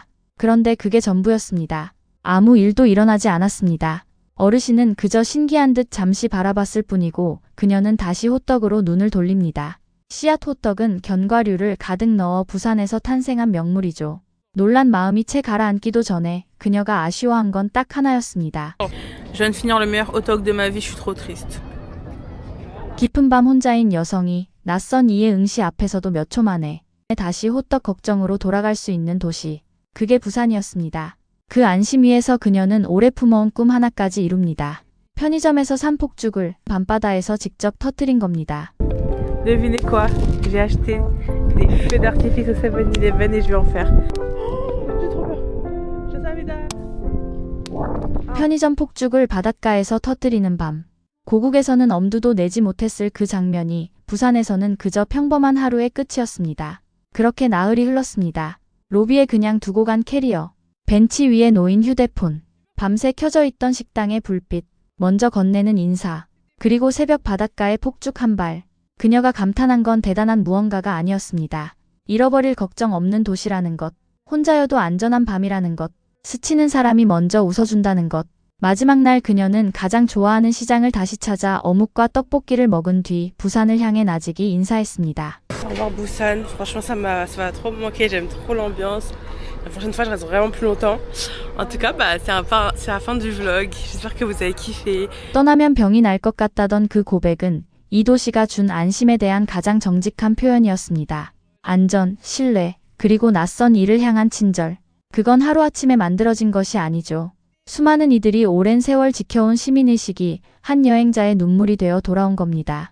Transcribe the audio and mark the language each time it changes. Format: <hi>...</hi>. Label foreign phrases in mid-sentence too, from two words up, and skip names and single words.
<ko>그런데 그게 전부였습니다. 아무 일도 일어나지 않았습니다. 어르신은 그저 신기한 듯 잠시 바라봤을 뿐이고 그녀는 다시 호떡으로 눈을 돌립니다. 씨앗 호떡은 견과류를 가득 넣어 부산에서 탄생한 명물이죠. 놀란 마음이 채 가라앉기도 전에 그녀가 아쉬워한 건 딱 하나였습니다.</ko> <fr>Je viens de finir le meilleur hot dog de ma vie, je suis trop triste.</fr> <ko>깊은 밤 혼자인 여성이 낯선 이의 응시 앞에서도 몇 초 만에 다시 호떡 걱정으로 돌아갈 수 있는 도시. 그게 부산이었습니다. 그 안심 위에서 그녀는 오래 품어온 꿈 하나까지 이룹니다. 편의점에서 산 폭죽을 밤바다에서 직접 터뜨린 겁니다.</ko> <fr>Devinez quoi? J'ai acheté des feux d'artifice au 7-Eleven et je vais en faire. J'ai trop peur.</fr> <ko>죄송합니다. 편의점 폭죽을 바닷가에서 터뜨리는 밤. 고국에서는 엄두도 내지 못했을 그 장면이 부산에서는 그저 평범한 하루의 끝이었습니다. 그렇게 나흘이 흘렀습니다. 로비에 그냥 두고 간 캐리어. 벤치 위에 놓인 휴대폰. 밤새 켜져 있던 식당의 불빛. 먼저 건네는 인사. 그리고 새벽 바닷가의 폭죽 한 발. 그녀가 감탄한 건 대단한 무언가가 아니었습니다. 잃어버릴 걱정 없는 도시라는 것. 혼자여도 안전한 밤이라는 것. 스치는 사람이 먼저 웃어준다는 것. 마지막 날 그녀는 가장 좋아하는 시장을 다시 찾아 어묵과 떡볶이를 먹은 뒤 부산을 향해 나직이 인사했습니다.</ko> <fr>Au revoir Busan, franchement ça va trop me manquer, j'aime trop l'ambiance. La prochaine fois je reste vraiment plus longtemps. En tout cas, c'est la fin du vlog. J'espère que vous avez kiffé.</fr> <ko>떠나면 병이 날 것 같다던 그 고백은 이 도시가 준 안심에 대한 가장 정직한 표현이었습니다. 안전, 신뢰, 그리고 낯선 이를 향한 친절. 그건 하루아침에 만들어진 것이 아니죠. 수많은 이들이 오랜 세월 지켜온 시민의식이 한 여행자의 눈물이 되어 돌아온 겁니다.</ko>